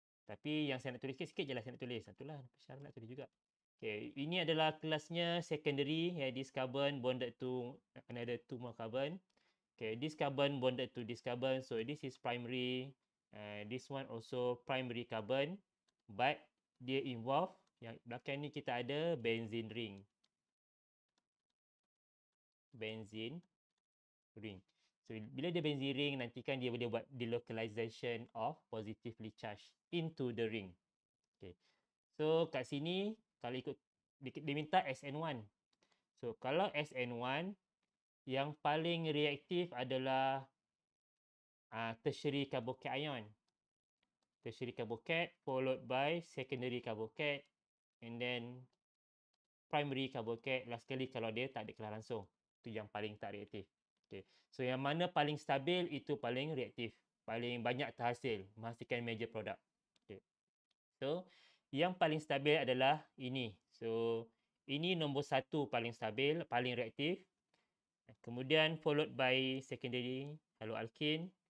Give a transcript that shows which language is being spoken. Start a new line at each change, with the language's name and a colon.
Malay: Tapi yang saya nak tulis sikit je lah saya nak tulis. Itulah Syarah nak tulis juga. Okay, ini adalah kelasnya secondary.
English: This carbon bonded to another 2 more carbon. Okay, this carbon bonded to this carbon. So, this is primary. This one also primary carbon.
Malay: But, dia involve, yang belakang ni kita ada benzene ring.
English: Benzene ring. So,
Malay: bila dia benzene ring, nantikan dia boleh buat
English: delocalization of positively charged into the ring. Okay.
Malay: So, kat sini, kalau ikut, dia minta SN1. So, kalau SN1, yang paling reaktif adalah tertiary carbocation.
English: Tertiary carbocation followed by secondary carbocation and then primary carbocation.
Malay: Last sekali kalau dia tak declare langsung. Itu yang paling tak reaktif. Okay. So, yang mana paling stabil itu paling reaktif. Paling banyak terhasil. Menghasilkan major product. Okay. So, yang paling stabil adalah ini. So, ini nombor 1 paling stabil, paling reaktif.
English: Kemudian followed by secondary haloalkane.